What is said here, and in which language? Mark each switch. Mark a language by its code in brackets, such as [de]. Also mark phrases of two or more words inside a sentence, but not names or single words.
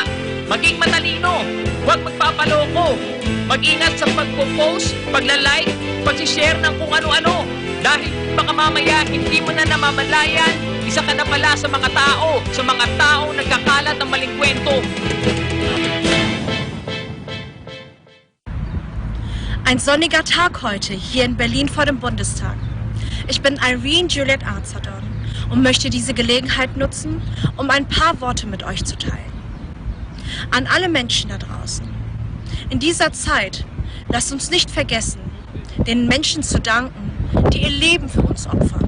[tl] Maging matalino, huwag magpapaloko. Mag-ingat sa pagpo-post, pagla-like, pag-share ng kung ano-ano. Dahil baka mamaya, hindi mo na namamalayan, isa ka na pala sa mga tao nagkakalat ng maling kwento. [de] Ein sonniger Tag heute hier in Berlin vor dem Bundestag. Ich bin Irene Juliet Arzadon und möchte diese Gelegenheit nutzen, um ein paar Worte mit euch zu teilen. An alle Menschen da draußen. In dieser Zeit lasst uns nicht vergessen, den Menschen zu danken, die ihr Leben für uns opfern.